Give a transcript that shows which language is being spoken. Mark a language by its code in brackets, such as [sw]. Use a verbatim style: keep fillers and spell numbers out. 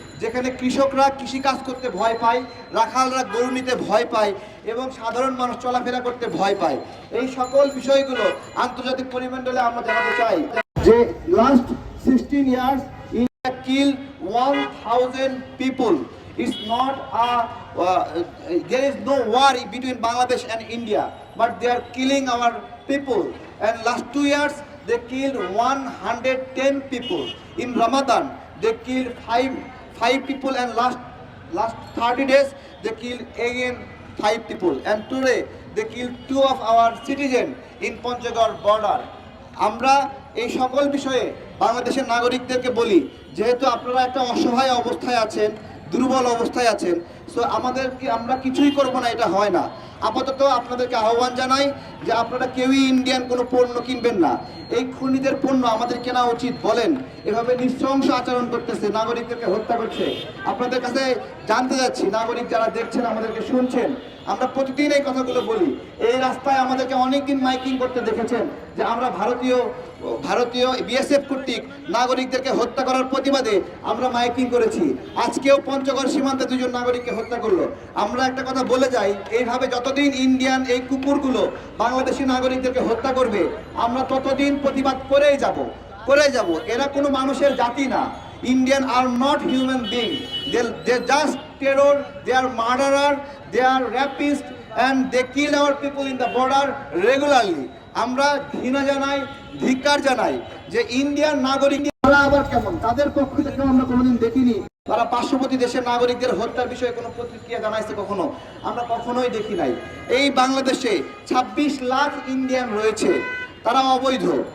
[bn] যেখানে কৃষকরা কৃষিকাজ করতে ভয় পায়, রাখালরা গরু নিতে ভয় পায় এবং সাধারণ মানুষ চলাফেরা করতে ভয় পায়। এই সকল বিষয়গুলো আন্তর্জাতিক পরিমণ্ডলে আমরা জানাতে চাই যে [en] Last sixteen years India kill one thousand people. It's not a, uh, there is no war between Bangladesh and India, but they are killing our people. And last two years, they killed one hundred ten people. In Ramadan, they killed five, five people, and last, last thirty days, they killed again five people. And today, they killed two of our citizens in Panchagor border. [bn] আমরা এই সকল বিষয়ে বাংলাদেশের নাগরিকদেরকে বলি, যেহেতু আপনারা একটা অসহায় অবস্থায় আছেন, দুর্বল অবস্থায় আছেন, সো আমাদের কি আমরা কিছুই করব না, এটা হয় না। আপাতত আপনাদেরকে আহ্বান জানাই যে আপনারা কেউই ইন্ডিয়ান কোনো পণ্য কিনবেন না। এই খুনিদের পণ্য আমাদের কেনা উচিত? বলেন, এভাবে নৃশংস আচরণ করতেছে, নাগরিকদেরকে হত্যা করছে। আপনাদের কাছে জানতে যাচ্ছি, নাগরিক যারা দেখছেন, আমাদেরকে শুনছেন, আমরা প্রতিদিন এই কথাগুলো বলি। এই রাস্তায় আমাদেরকে অনেকদিন মাইকিং করতে দেখেছেন যে আমরা ভারতীয় ভারতীয় বিএসএফ কর্তৃক নাগরিকদেরকে হত্যা করার প্রতিবাদে আমরা মাইকিং করেছি। আজকেও পঞ্চগড় সীমান্তে দুজন নাগরিককে হত্যা করলো। আমরা একটা কথা বলে যাই, এইভাবে যতদিন ইন্ডিয়ান এই কুকুরগুলো বাংলাদেশি নাগরিকদেরকে হত্যা করবে, আমরা ততদিন প্রতিবাদ করেই যাব করে যাব। এরা কোনো মানুষের জাতি না। [en] Indian are not human beings. They they just terror. They are murderer. They are rapist, and they kill our people in the border regularly. [bn] আমরা ঘৃণা জানাই, ধিক্কার জানাই যে ইন্ডিয়ান নাগরিক তারা আবার কেমন, তাদের পক্ষ থেকে আমরা কোনোদিন দেখিনি তারা পার্শ্ববর্তী দেশের নাগরিকদের হত্যার বিষয়ে কোনো প্রতিক্রিয়া জানাইছে, কখনো আমরা কখনোই দেখি নাই। এই বাংলাদেশে ছাব্বিশ লাখ ইন্ডিয়ান রয়েছে, তারা অবৈধ।